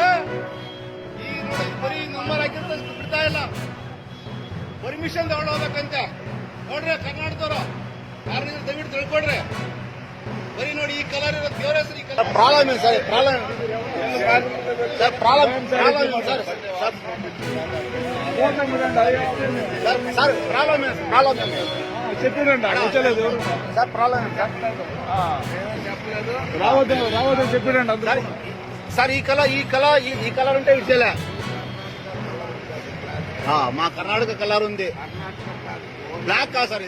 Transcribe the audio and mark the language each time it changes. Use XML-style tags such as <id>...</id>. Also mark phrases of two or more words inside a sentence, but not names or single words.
<kn>ಈ ನೋಡಿ ಬರೀ ನಂಬರ್ ಹಾಕಿರ್ತ ಬಿಡ್ತಾ ಇಲ್ಲ, ಪರ್ಮಿಷನ್ ತಗೊಳ್ಳೋದಕ್ಕಂತೆ. ನೋಡ್ರಿ ಕರ್ನಾಟಕದವರು ಯಾರು ದಯವಿಟ್ಟು ತಿಳ್ಕೊಡ್ರಿ. ಬರೀ ನೋಡಿ ಈ ಕಲರ್ ಇರೋ ದೇವರ ಹೆಸರು ಈ</kn> <en>colour problem</en> <kn>ಏನು ಸರ್?</kn> <en>Problem sir, problem sir sir problem sir problem</en> <te>రావద్దని చెప్పిరండి అందరూ. సార్ ఈ కలర్ ఉంటే ఇచ్చేలే. మా కర్ణాటక కలర్ ఉంది, బ్లాక్ కాదు సార్.</te>